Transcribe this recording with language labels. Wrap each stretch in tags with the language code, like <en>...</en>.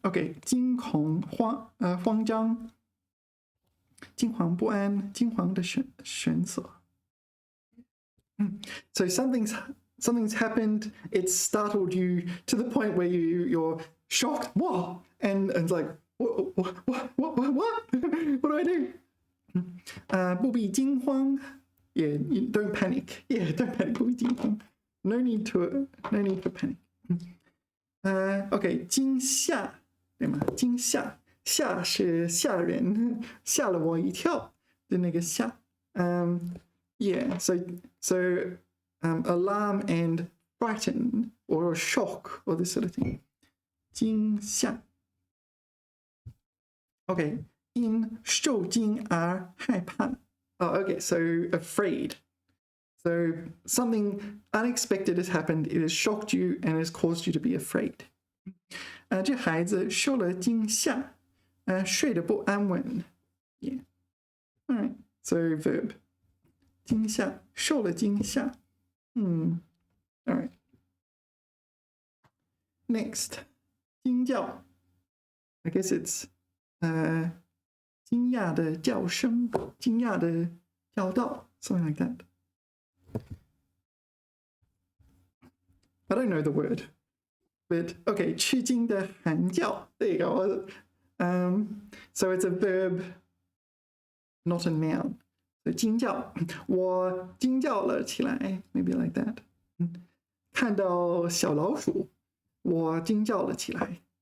<zh>Okay, 惊恐慌张，惊惶不安，惊惶的神色。</zh> <en>So something's happened. It's startled you to the point where you're shocked. Whoa! And it's like what? What do I do?</en> <zh>不必惊慌.</zh> <en>Yeah, don't panic. Yeah, don't panic. 不必惊慌. No need for panic. OK,</en> <zh>惊吓，对吗？惊吓，吓是吓人，吓了我一跳的那个吓。</zh> <en>Yeah, so alarm and frighten or shock or this sort of thing.</en> <zh>惊吓。 OK, in 受惊而害怕。</zh> <en>Oh, okay, so afraid. So something unexpected has happened. It has shocked you and has caused you to be afraid.</en> <zh>这孩子受了惊吓，睡得不安稳。</zh> <en>Yeah. All right. So verb.</en> <zh>惊吓，受了惊吓。</zh> <en>All right. Next. 惊叫。 I guess it's</en> <zh>惊讶的叫声，惊讶的叫道</zh> <en>，something like that. I don't know the word, but okay,</en> <zh>吃惊的喊叫.</zh> <en>There you go. So it's a verb, not a noun. So 惊叫，</en> <zh>我惊叫了起来</zh> <en>，maybe like that.</en> <zh>看到小老鼠，我惊叫了起来。</zh>